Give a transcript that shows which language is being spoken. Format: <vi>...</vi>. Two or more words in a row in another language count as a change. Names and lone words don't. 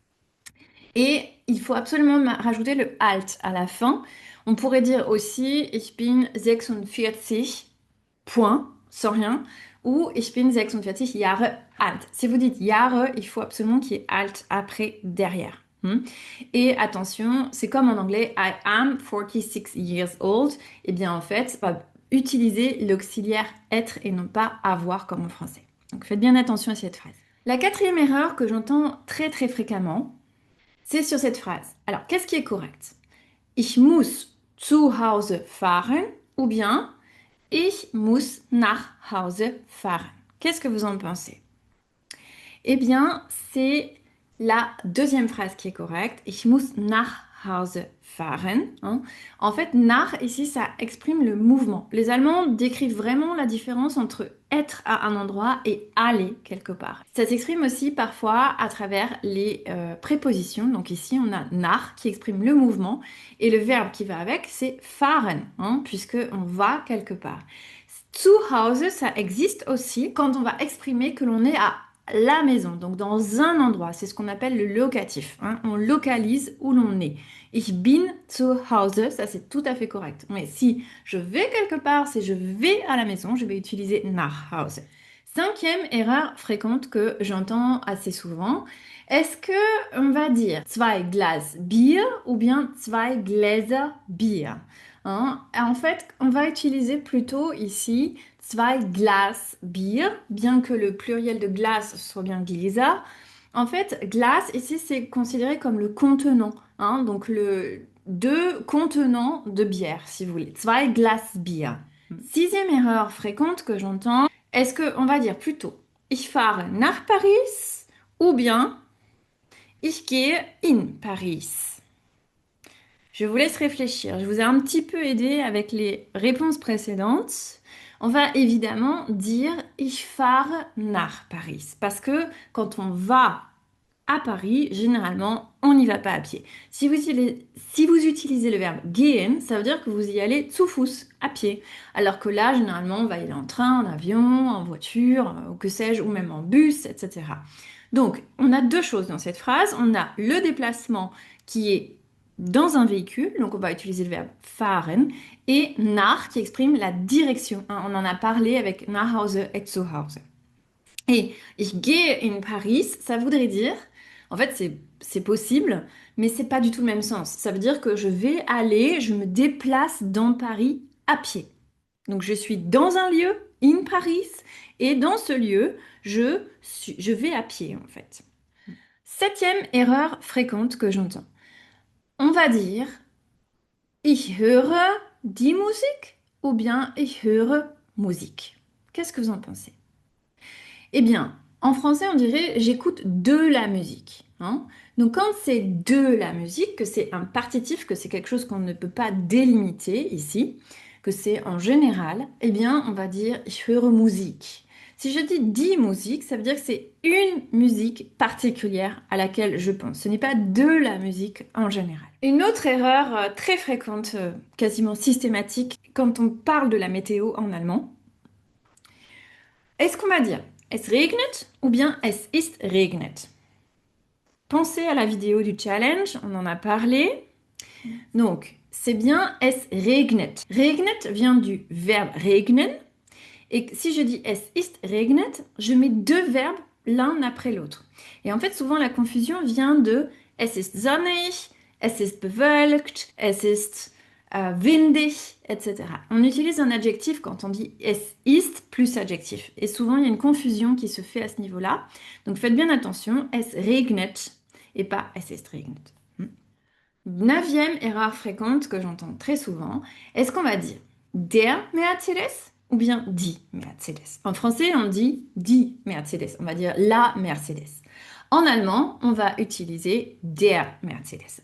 <fr>Et il faut absolument rajouter le alt à la fin. On pourrait dire aussi</fr> <de>Ich bin 46,</de> <fr>point, sans rien, ou</fr> <de>Ich bin 46 Jahre alt.</de> <fr>Si vous dites Jahre, il faut absolument qu'il y ait alt après, derrière. Et attention, c'est comme en anglais</fr> <en>I am 46 years old.</en> <fr>Eh bien, en fait, on va utiliser l'auxiliaire être et non pas avoir comme en français. Donc faites bien attention à cette phrase. La quatrième erreur que j'entends très fréquemment, c'est sur cette phrase. Alors, qu'est-ce qui est correct?</fr> <de>Ich muss zu Hause fahren</de> <fr>ou bien</fr> <de>Ich muss nach Hause fahren. Qu'est-ce que vous en pensez? Eh bien, c'est la deuxième phrase qui est correcte. Ich muss nach Hause fahren.</de> <fr>En fait, nach, ici, ça exprime le mouvement. Les Allemands décrivent vraiment la différence entre être à un endroit et aller quelque part. Ça s'exprime aussi parfois à travers les prépositions. Donc ici, on a nach qui exprime le mouvement et le verbe qui va avec, c'est fahren, puisque on va quelque part.</fr> <de>Zu Hause,</de> <fr>ça existe aussi quand on va exprimer que l'on est à la maison, donc dans un endroit. C'est ce qu'on appelle le locatif. On localise où l'on est.</fr> <de>Ich bin zu Hause,</de> <fr>ça c'est tout à fait correct. Mais si je vais quelque part, si je vais à la maison, je vais utiliser</fr> <de>nach Hause.</de> <fr>Cinquième erreur fréquente que j'entends assez souvent, est-ce que on va dire</fr> <de>zwei Glas Bier</de> <fr>ou bien</fr> <de>zwei Gläser Bier?</de> <fr>En fait, on va utiliser plutôt ici</fr> <de>zwei Glas Bier,</de> <fr>bien que le pluriel de glace soit bien Gläser. En fait, glace, ici, c'est considéré comme le contenant, donc le deux contenants de bière, si vous voulez.</fr> <de>Zwei Glas Bier.</de> <fr>Sixième erreur fréquente que j'entends, est-ce qu'on va dire plutôt</fr> <de>Ich fahre nach Paris</de> <fr>ou bien</fr> <de>Ich gehe in Paris?</de> <fr>Je vous laisse réfléchir. Je vous ai un petit peu aidé avec les réponses précédentes. On va évidemment dire</fr> <de>Ich fahre nach Paris.</de> <fr>Parce que quand on va à Paris, généralement, on n'y va pas à pied. Si vous utilisez le verbe gehen, ça veut dire que vous y allez</fr> <de>zu Fuß,</de> <fr>à pied. Alors que là, généralement, on va y aller en train, en avion, en voiture, ou que sais-je, ou même en bus, etc. Donc, on a deux choses dans cette phrase. On a le déplacement qui est dans un véhicule, donc on va utiliser le verbe fahren, et nach qui exprime la direction. On en a parlé avec</fr> <de>nach Hause</de> <fr>et</fr> <de>zu Hause.</de> <fr>Et</fr> <de>ich gehe in Paris,</de> <fr>ça voudrait dire, en fait c'est possible, mais c'est pas du tout le même sens. Ça veut dire que je me déplace dans Paris à pied. Donc je suis dans un lieu</fr> <de>in Paris.</de> <fr>Et dans ce lieu, je vais à pied en fait. Septième erreur fréquente que j'entends. On va dire</fr> <de>ich höre die Musik</de> <fr>ou bien</fr> <de>ich höre Musik.</de> <fr>Qu'est-ce que vous en pensez? Eh bien, en français, on dirait j'écoute de la musique, hein. Donc quand c'est de la musique, que c'est un partitif, que c'est quelque chose qu'on ne peut pas délimiter ici, que c'est en général, eh bien, on va dire</fr> <de>ich höre Musik.</de> <fr>Si je dis</fr> <de>die Musik,</de> <fr>ça veut dire que c'est une musique particulière à laquelle je pense. Ce n'est pas de la musique en général. Une autre erreur très fréquente, quasiment systématique, quand on parle de la météo en allemand, est-ce qu'on va dire</fr> <de>es regnet</de> <fr>ou bien</fr> <de>es ist regnet?</de> <fr>Pensez à la vidéo du challenge, on en a parlé. Donc, c'est bien</fr> <de>es regnet.</de> <fr>Regnet vient du verbe regnen. Et si je dis</fr> <de>es ist regnet,</de> <fr>je mets deux verbes l'un après l'autre. Et en fait, souvent, la confusion vient de</fr> <de>es ist sonnig, es ist bewölkt, es ist windig,</de> <fr>etc. On utilise un adjectif quand on dit</fr> <de>es ist</de> <fr>plus adjectif. Et souvent, il y a une confusion qui se fait à ce niveau-là. Donc, faites bien attention,</fr> <de>es regnet</de> <fr>et pas</fr> <de>es ist regnet.</de> <fr>Neuvième erreur fréquente que j'entends très souvent, est-ce qu'on va dire</fr> <de>der Mercedes</de> <fr>ou bien</fr> <de>die Mercedes?</de> <fr>En français, on dit</fr> <de>die Mercedes,</de> <fr>on va dire la Mercedes. En allemand, on va utiliser</fr> <de>der Mercedes.</de>